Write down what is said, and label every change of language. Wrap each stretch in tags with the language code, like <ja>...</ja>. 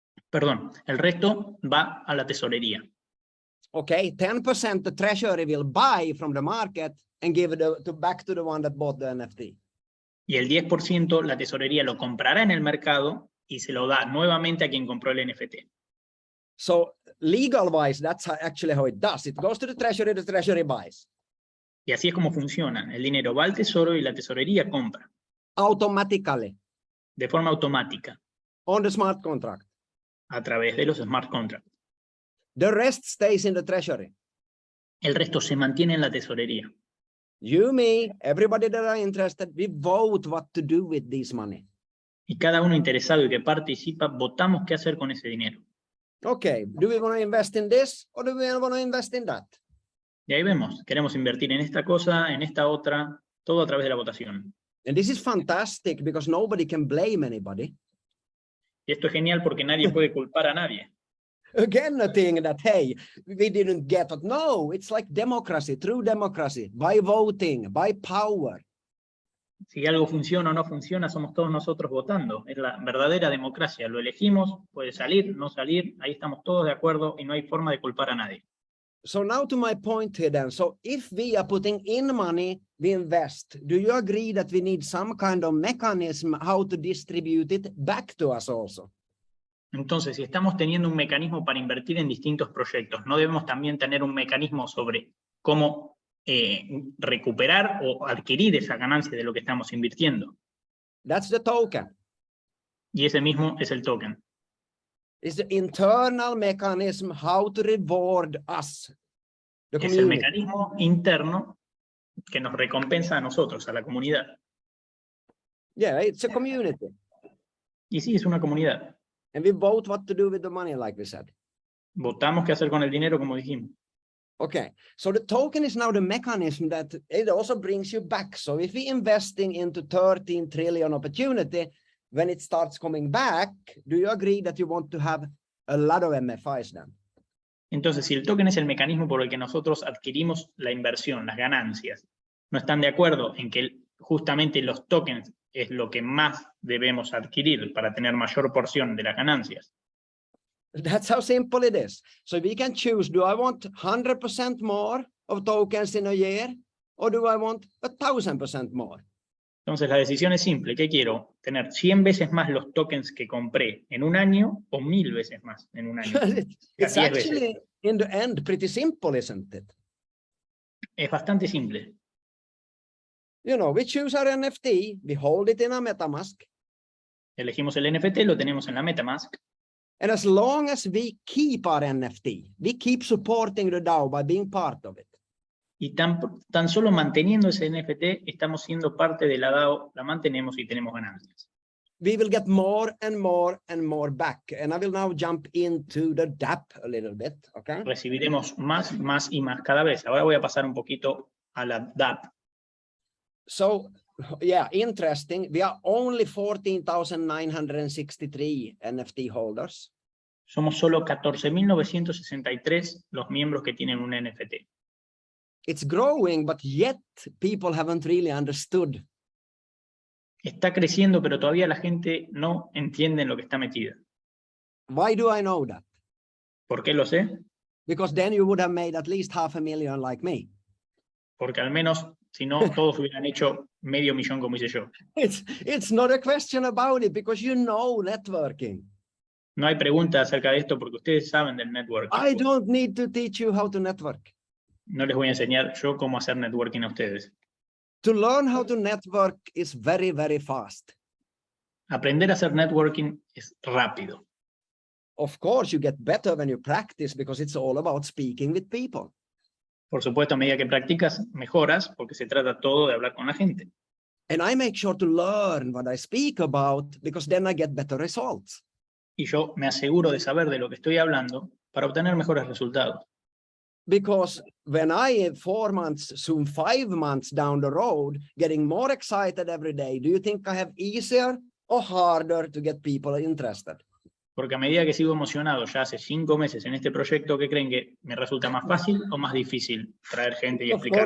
<es>Perdón, el resto va a la tesorería.</es> <en>Okay, 10% the treasury will buy from the market and give it back to the one that bought the NFT.</en> <es>Y el 10% la tesorería lo comprará en el mercado y se lo da nuevamente a quien compró el NFT.</es> <en>So legal-wise, that's actually how it does. It goes to the treasury buys.</en> <es>Y así es como funciona. El dinero va al tesoro y la tesorería compra.</es> <en>Automatically.</en> <es>De forma automática.</es> <en>On the smart contract.</en> <es>A través de los smart contracts.</es> <en>The rest stays in the treasury.</en> <es>El resto se mantiene en la tesorería.</es> <en>You, me, everybody that are interested, we vote what to do with this money.</en> <es>Y cada uno interesado y que participa, votamos qué hacer con ese dinero.</es> <en>Okay, do we want to invest in this or do we want to invest in that?</en> <es>Y ahí vemos, queremos invertir en esta cosa, en esta otra, todo a través de la votación.</es> <en>And this is fantastic because nobody can blame anybody.</en> <es>Y esto es genial porque nadie puede culpar a nadie.</es> <en>Again, a thing that, hey, we didn't get it. No, it's like democracy, true democracy, by voting, by power.</en> <es>Si algo funciona o no funciona, somos todos nosotros votando. Es la verdadera democracia. Lo elegimos, puede salir, no salir, ahí estamos todos de acuerdo y no hay forma de culpar a nadie.</es> <en>So now to my point here then. So if we are putting in money, we invest. Do you agree that we need some kind of mechanism how to distribute it back to us also?</en> <es>Entonces, si estamos teniendo un mecanismo para invertir en distintos proyectos, ¿no debemos también tener un mecanismo sobre cómo recuperar o adquirir esa ganancia de lo que estamos invirtiendo?</es> <en>That's the token.</en> <es>Y ese mismo es el token.</es> <en>It's the internal mechanism how to reward us. The</en> <es>Es el mecanismo interno que nos recompensa a nosotros, a la comunidad.</es> <en>Yeah, it's a community.</en> <es>Y sí, es una comunidad.</es> <en>And we vote what to do with the money, like we said.</en> <es>Votamos qué hacer con el dinero, como dijimos.</es> <en>Okay, so the token is now the mechanism that it also brings you back. So if we're investing into 13 trillion opportunity, when it starts coming back, do you agree that you want to have a lot of MFIs then?</en> <es>Entonces, si el token es el mecanismo por el que nosotros adquirimos la inversión, las ganancias, ¿no están de acuerdo en que justamente los tokens es lo que más debemos adquirir para tener mayor porción de las ganancias?</es> <en>That's how simple it is. So we can choose, do I want 100% more of tokens in a year? Or do I want 1,000% more?</en> <es>Entonces la decisión es simple. ¿Qué quiero? ¿Tener 100 veces más los tokens que compré en un año o 1000 veces más en un año?</es> <en>It's actually, in the end, pretty simple, isn't it?</en> <es>Es bastante simple.</es> <en>You know, we choose our NFT, we hold it in a MetaMask.</en> <es>Elegimos el NFT, lo tenemos en la MetaMask.</es> <en>And as long as we keep our NFT, we keep supporting the DAO by being part of it.</en> <es>Y tan solo manteniendo ese NFT, estamos siendo parte de la DAO, la mantenemos y tenemos ganancias.</es> <en>We will get more and more and more back. And I will now jump into the DApp a little bit, okay?</en> <es>Recibiremos más y más cada vez. Ahora voy a pasar un poquito a la DApp.</es> <en>So, yeah, interesting. We are only 14,963 NFT holders.</en> <es>Somos solo 14.963 los miembros que tienen un NFT.</es> <en>It's growing, but yet people haven't really understood.</en> <es>Está creciendo, pero todavía la gente no entiende en lo que está metida.</es> <en>Why do I know that?</en> <es>¿Por qué lo sé?</es> <en>Because then you would have made at least 500,000 like me.</en> <es>Porque al menos Si no, todos hubieran hecho medio millón como hice yo.</es> <en>It's not a question about it because you know networking.</en> <es>No hay pregunta acerca de esto porque ustedes saben del networking.</es> <en>I don't need to teach you how to network.</en> <es>No les voy a enseñar yo cómo hacer networking a ustedes.</es> <en>To learn how to network is very, very fast.</en> <es>Aprender a hacer networking es rápido.</es> <en>Of course, you get better when you practice because it's all about speaking with people.</en> <es>Por supuesto, a medida que practicas, mejoras porque se trata todo de hablar con la gente.</es> <en>And I make sure to learn what I speak about because then I get better results.</en> <es>Y yo me aseguro de saber de lo que estoy hablando para obtener mejores resultados.</es> <en>Because when I 4 months, soon 5 months down the road, getting more excited every day, do you think I have easier or harder to get people interested?</en> <es>Porque a medida que sigo emocionado ya hace 5 meses en este proyecto, ¿qué creen que me resulta más fácil o más difícil traer gente y explicarlo?</es>